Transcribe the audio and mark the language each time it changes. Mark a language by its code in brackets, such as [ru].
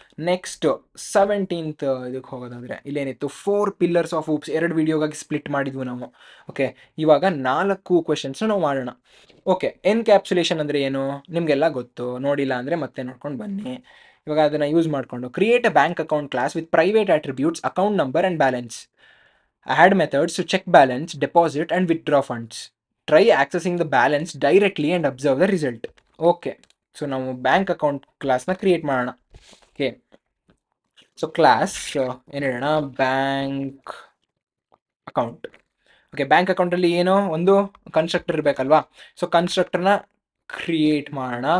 [kn] Next 17th ಇದಕ್ಕೆ ಹೋಗೋದಾದರೆ ಇಲ್ಲೇನಿತ್ತು, 4 pillars of hoops. 2 ವೀಡಿಯೋಗಾಗಿ split ಮಾಡಿದ್ವು ನಾವು. ಓಕೆ, ಇವಾಗ 4 ಕ್ವೆಶನ್ಸ್ನ ನಾವು ಮಾಡೋಣ. ಓಕೆ, ಎನ್ಕ್ಯಾಪ್ಸುಲೇಷನ್ ಅಂದರೆ ಏನು ನಿಮಗೆಲ್ಲ ಗೊತ್ತು, ನೋಡಿಲ್ಲ ಅಂದರೆ ಮತ್ತೆ ನೋಡ್ಕೊಂಡು ಬನ್ನಿ. ಇವಾಗ ಅದನ್ನು ಯೂಸ್ ಮಾಡಿಕೊಂಡು [en] Create a bank account class with private attributes account number and balance. Add methods to check balance, deposit and withdraw funds. Try accessing the balance directly and observe the result. [kn] Okay, so ನಾವು bank account ಕ್ಲಾಸ್ನ create ಮಾಡೋಣ. Okay, so class ಏನು ಹೇಳೋಣ, bank account. Okay, bank ಅಕೌಂಟಲ್ಲಿ ಏನೋ ಒಂದು constructor ಇರಬೇಕಲ್ವಾ. So ಕನ್ಸ್ಟ್ರಕ್ಟರ್ನ create ಮಾಡೋಣ.